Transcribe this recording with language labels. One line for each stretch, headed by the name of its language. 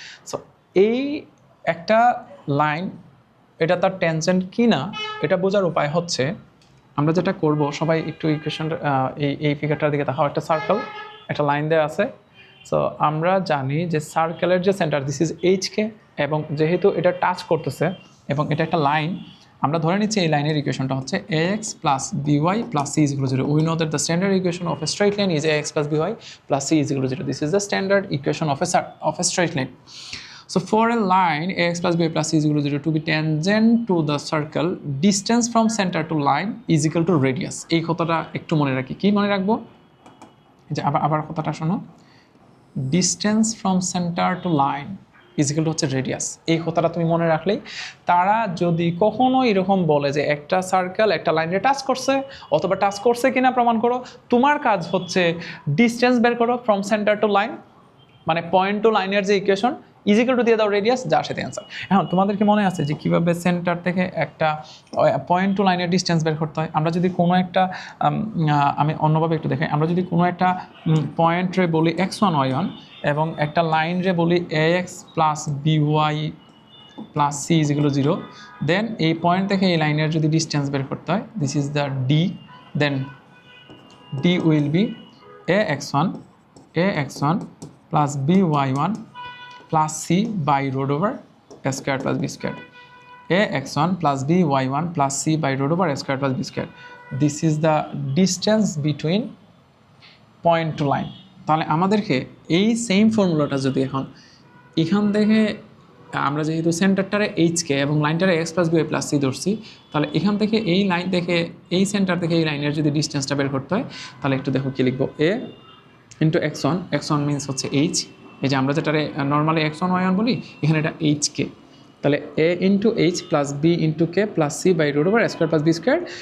Bangla: So এই একটা line এটা তার ট্যানজেন্ট কি না এটা বোঝার উপায় হচ্ছে, আমরা যেটা করব, সবাই একটু ইকুয়েশন এই ফিগারটার দিকে তাকাও। একটা সার্কেল, একটা লাইন দেওয়া আছে। সো আমরা জানি যে সার্কেলের যে সেন্টার দিস ইজ এইচকে, এবং যেহেতু এটা টাচ করতেছে এবং এটা একটা লাইন, আমরা ধরে নিচ্ছি এই লাইনের ইকুয়েশনটা হচ্ছে
English: ax plus by plus c is equal to 0. We know that the standard equation of a straight line is ax plus by plus c is equal to 0. This is the standard equation of a straight line. So for a line ax plus by plus c is equal to 0 to be tangent to the circle, distance from center to line is equal to radius.
Bangla: এই কথাটা একটু মনে রাখি। কি মনে রাখবো? যে আবার কথাটা শোনো,
English: distance from center to line is equal to
Bangla: হচ্ছে রেডিয়াস। এই কথাটা তুমি মনে রাখলেই, তারা যদি কখনো এরকম বলে যে একটা সার্কেল একটা লাইনে টাচ করছে অথবা টাচ করছে কিনা প্রমাণ করো, তোমার কাজ হচ্ছে ডিস্টেন্স বের করো ফ্রম সেন্টার টু লাইন, মানে পয়েন্ট টু লাইনের যে ইকুয়েশন ইজিক্যাল টু দিয়ে দাও রেডিয়াস, যার সাথে অ্যান্সার। এখন তোমাদের কি মনে আছে যে কীভাবে সেন্টার থেকে একটা পয়েন্ট টু লাইনের ডিস্টেন্স বের করতে হয়? আমরা যদি কোনো একটা আমি অন্যভাবে একটু দেখাই, আমরা যদি কোনো একটা পয়েন্টরে বলি x1 y1 এবং একটা লাইনরে বলি ax plus by plus c is equal to 0, দেন এই পয়েন্ট থেকে এই লাইনের যদি ডিস্টেন্স বের করতে হয়, this is the d,
English: Then d will be ax1 plus by1 plus c by root over a square plus b square. ax1 plus by1 plus c by root over a square plus b square. This is the distance between point to line.
Bangla: তাহলে আমাদেরকে এই same ফর্মুলাটা যদি এখান থেকে আমরা যেহেতু সেন্টারটারে HK এবং লাইনটারে x plus B plus C ধরছি, তাহলে এখান থেকে এই লাইন থেকে এই সেন্টার থেকে এই লাইনের যদি ডিস্টেন্সটা বের করতে হয়, তাহলে একটু দেখো কী লিখবো, এ ইন্টু x1 মিনস হচ্ছে এইচ, এই যে আমরা যেটা নর্মালি x1 y1 বলি, এখানে এটা এইচকে, তাহলে a into H plus B into k plus C by root over square plus B square.